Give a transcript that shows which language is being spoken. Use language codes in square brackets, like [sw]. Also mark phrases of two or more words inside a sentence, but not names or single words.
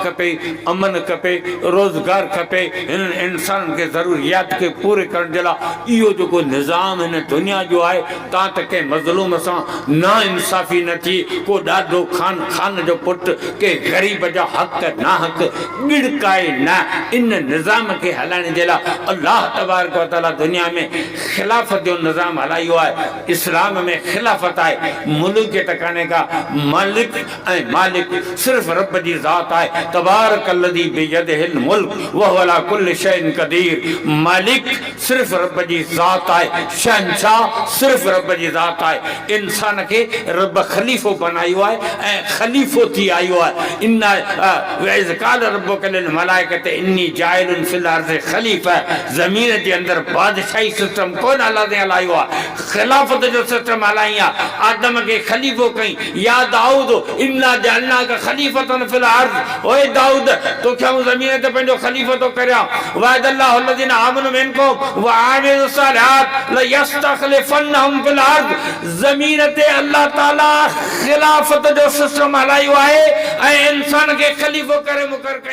[sd] खपे अमन खपे रोज़गार खपे हिननि इंसाननि खे ज़रूरियात खे पूरे करण जे लाइ इहो जेको निज़ाम हिन दुनिया जो आहे तव्हां त कंहिं मज़लूम सां ना इंसाफ़ी न थी को ॾाढो खान जो पुट के ग़रीब जा हक़ ना हक़ गिड़काए न इन निज़ाम खे हलाइण जे लाइ अल्लाह [ar] تبارك وتعالى [sd] दुनिया में ख़िलाफ़त जो निज़ाम हलायो आहे इस्लाम में ख़िलाफ़त आहे मुल्क के टकाने का मालिक ऐं मालिक सिर्फ़ रब जी ज़ात आहे [ar] تبارك الذي بيده الملك وهو على كل شيء قدير [sd] मालिक सिर्फ़ रब जी ज़ात आहे शहंशाह सिर्फ़ रब जी ज़ात आहे इंसान के रब ख़लीफ़ो बनायो आहे ऐं ख़लीफ़ो थी आयो आहे [ar] إنا وإذ قال ربك للملائكة إني جاعل في الأرض خليفة [sd] ज़मीन जे अंदरि बादशाही सिस्टम कोन हलायो आहे ख़िलाफ़त जो सिस्टम हलाई आहे आदम के ख़लीफ़ो कई [ar] يا داود إنا جعلناك خليفة في الأرض [sd] ओए दाऊद तोखे आऊं ज़मीन ते पंहिंजो ख़लीफ़ो थो करियां [ar] وعد الله الذين آمنوا منكم وعملوا الصالحات ليستخلفنهم في الأرض [sd] ज़मीन ते अल्लाह ताला ख़िलाफ़त जो सिस्टम हलायो आहे ऐं इंसान खे ख़लीफ़ो करे मुक़रर